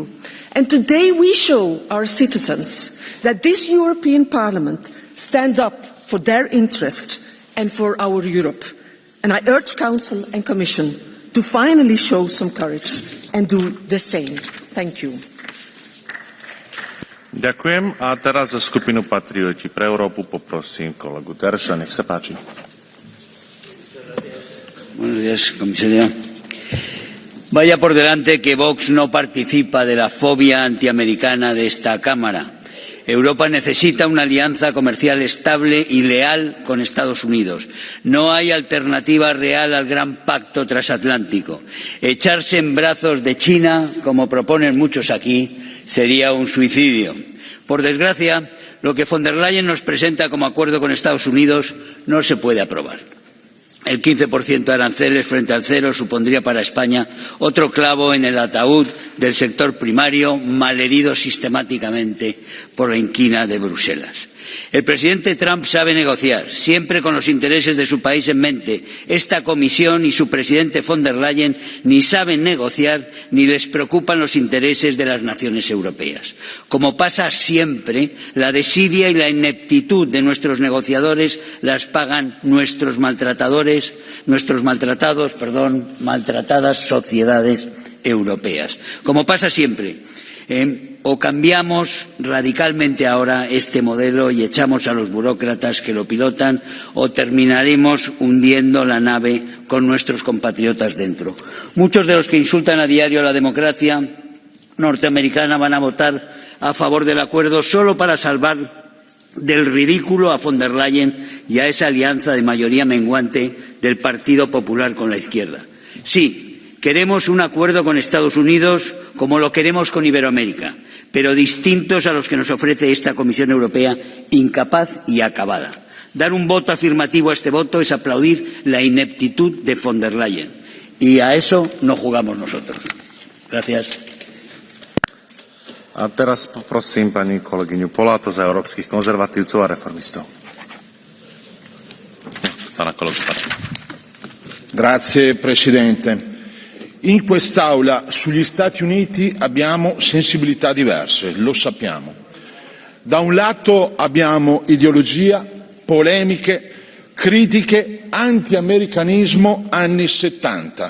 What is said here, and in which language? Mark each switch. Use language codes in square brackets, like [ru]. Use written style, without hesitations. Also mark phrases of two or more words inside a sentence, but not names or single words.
[en] And today we show our citizens that this European Parliament stands up for their interest and for our Europe. And I urge Council and Commission to finally show some courage and do the same. Thank you. [sk] Ďakujem a teraz za skupinu Patrioti pre Európu poprosím kolegu Terša, nech sa páči. [es] Buenos días, comisaria. Vaya por delante que Vox no participa de la fobia antiamericana de esta Cámara. Europa necesita una alianza comercial estable y leal con Estados Unidos. No hay alternativa real al gran pacto transatlántico. Echarse en brazos de China, como proponen muchos aquí, sería un suicidio. Por desgracia, lo que von der Leyen nos presenta como acuerdo con Estados Unidos no se puede aprobar. El 15% de aranceles frente al cero supondría para España otro clavo en el ataúd del sector primario, malherido sistemáticamente por la inquina de Bruselas. El presidente Trump sabe negociar, siempre con los intereses de su país en mente. Esta Comisión y su presidente von der Leyen ni saben negociar ni les preocupan los intereses de las naciones europeas. Como pasa siempre, la desidia y la ineptitud de nuestros negociadores las pagan nuestras maltratadas sociedades europeas. Como pasa siempre, o cambiamos radicalmente ahora este modelo y echamos a los burócratas que lo pilotan, o terminaremos hundiendo la nave con nuestros compatriotas dentro. Muchos de los que insultan a diario a la democracia norteamericana van a votar a favor del acuerdo solo para salvar del ridículo a von der Leyen y a esa alianza de mayoría menguante del Partido Popular con la izquierda. Sí, queremos un acuerdo con Estados Unidos como lo queremos con Iberoamérica, pero distintos a los que nos ofrece esta Comisión Europea incapaz y acabada. Dar un voto afirmativo a este voto es aplaudir la ineptitud de von der Leyen. Y a eso no jugamos nosotros. Gracias. [sk] A teraz poprosím pani kolegyňu Poláto za európskych konzervatívcov a reformistov. Pana kolegu. [it] Grazie Presidente. In quest'Aula sugli Stati Uniti abbiamo sensibilità diverse, lo sappiamo. Da un lato abbiamo ideologia, polemiche, critiche, anti-americanismo anni 70.